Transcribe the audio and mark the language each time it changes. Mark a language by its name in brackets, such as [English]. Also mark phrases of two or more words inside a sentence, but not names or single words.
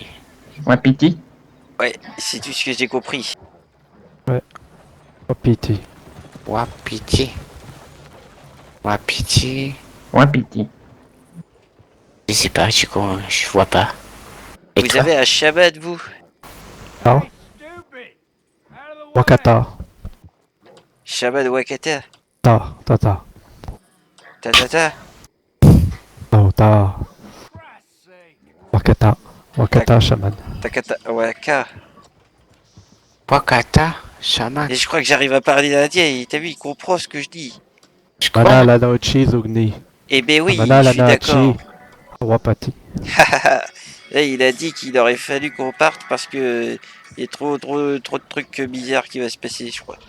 [French] Wapiti? Ouais, c'est tout ce que j'ai compris. Wapiti. Wapiti. Wapiti... Wapiti. Je sais pas, je vois pas. Et Vous toi? avez un Shabbat, vous? Ah. Wakata. Shabbat Wakata? Ta. Ta. Ta ta ta? Oh, ta. Wakata. Wakata, chaman. Takata Waka. Wakata, chaman. Et je crois que j'arrive à parler l'indien, t'as vu, il comprend ce que je dis. Je crois. Mana la noche zogni. Eh ben oui, Mana je la suis d'accord. nache. Wapati. Là, il a dit qu'il aurait fallu qu'on parte parce que il y a trop de trucs bizarres qui va se passer, je crois.